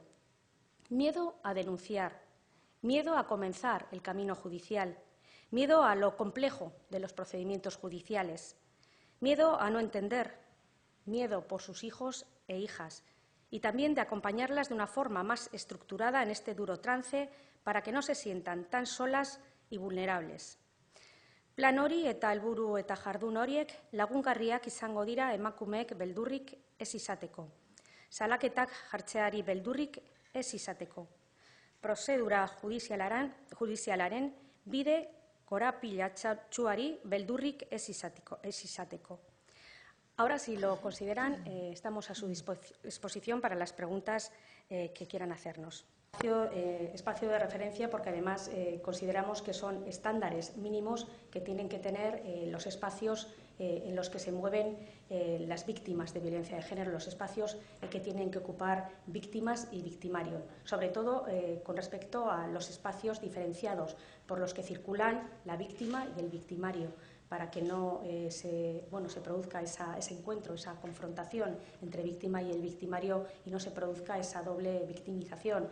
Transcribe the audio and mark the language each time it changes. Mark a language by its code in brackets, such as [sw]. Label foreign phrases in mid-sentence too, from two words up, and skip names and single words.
[es] Miedo a denunciar, miedo a comenzar el camino judicial, miedo a lo complejo de los procedimientos judiciales, miedo a no entender, miedo por sus hijos e hijas y también de acompañarlas de una forma más estructurada en este duro trance para que no se sientan tan solas y vulnerables. [eu] Plan hori eta helburu eta jardun horiek lagungarriak izango dira emakumeek beldurrik ez izateko. Salaketak jartzeari beldurrik ez izateko. Prozedura judizialaren bide korapilatsuari beldurrik ez izateko. [es] Ahora, si lo consideran, estamos a su disposición para las preguntas que quieran hacernos. Espacio de referencia porque además consideramos que son estándares mínimos que tienen que tener los espacios en los que se mueven las víctimas de violencia de género, los espacios que tienen que ocupar víctimas y victimario, sobre todo con respecto a los espacios diferenciados por los que circulan la víctima y el victimario, para que no se produzca ese encuentro, esa confrontación entre víctima y el victimario y no se produzca esa doble victimización.